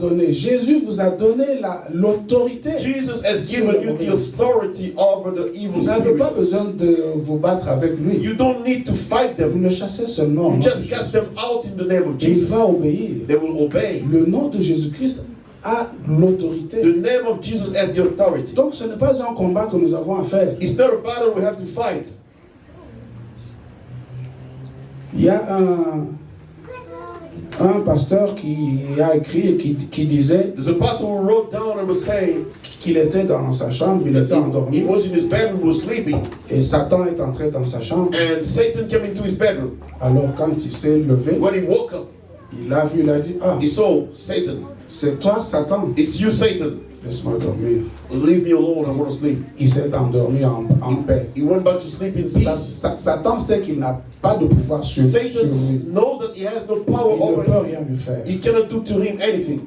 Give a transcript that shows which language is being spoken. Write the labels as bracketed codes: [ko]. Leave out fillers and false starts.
[fr] donné, Jésus vous a donné l'autorité. [en] Jesus has given you the authority over the evil [fr] Vous n'avez pas [en] spirits. [fr] besoin de vous battre avec lui. [en] You don't need to fight [fr] Vous [en] them. [fr] le chassez seulement. [en] You [fr] au nom [en] just [fr] de [en] cast them out in the name of [fr] Et il [en] Jesus. [fr] va obéir. [en] They will obey. [fr] Le nom de Jésus-Christ a l'autorité. [en] The name of Jesus has the authority. [fr] Donc ce n'est pas un combat que nous avons à faire. [en] It's not a battle we have to fight. [fr] Il y a un pasteur qui a écrit et qui disait [en] There's a pastor who wrote down and was saying [fr] qu'il était dans sa chambre, il était [en] he [fr] endormi [en] was in his bedroom, was sleeping, [fr] et Satan est entré dans sa chambre. [en] and Satan came into his bedroom. [fr] Alors quand il s'est levé, [en] When he woke up, [fr] il l'a vu, il a dit, ah, [en] he saw Satan. [fr] c'est toi Satan, [en] It's you, Satan. [fr] laisse-moi dormir. [en] Leave me alone. I want to sleep. [fr] Il s'est endormi en paix. [en] He went back to sleep in peace. [fr] Satan sait qu'il n'a pas de pouvoir sur [en] Satan [fr] lui. [en] knows that he has no power [fr] Il ne [en] over [fr] peut [en] him. [fr] rien lui faire. [en] He cannot do to him anything.